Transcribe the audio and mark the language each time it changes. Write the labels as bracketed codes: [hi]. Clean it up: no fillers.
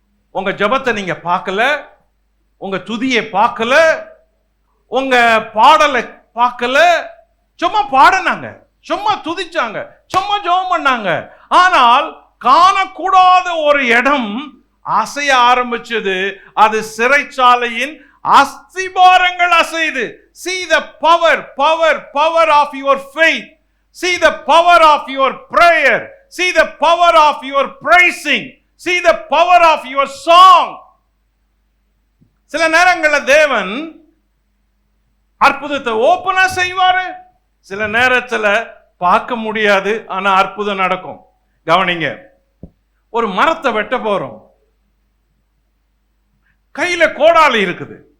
[ta] உங்க ஜெபத்தை நீங்க பார்க்கல, உங்க துதியை பார்க்கல, உங்க பாடலை பார்க்கல, சும்மா பாடினாங்க, சும்மா துதிச்சாங்க, சும்மா ஜெபம் பண்ணாங்க. ஆனால் காணக்கூடாத ஒரு இடம் அசைய ஆரம்பிச்சது. அது சிறைச்சாலையின் அஸ்திபாரங்கள் அசைது. [en] See the power of your faith. See the power of your prayer. See the power of your praising. See the power of your song. [ta] சில நேரங்கள்ல தேவன் அற்புதத்தை ஓபனா செய்வாரு, சில நேரத்துல பார்க்க முடியாது, ஆனா அற்புதம் நடக்கும். கவனிங்க, ஒரு மரத்தை வெட்ட போறோம், கையில கோடாலி இருக்குது.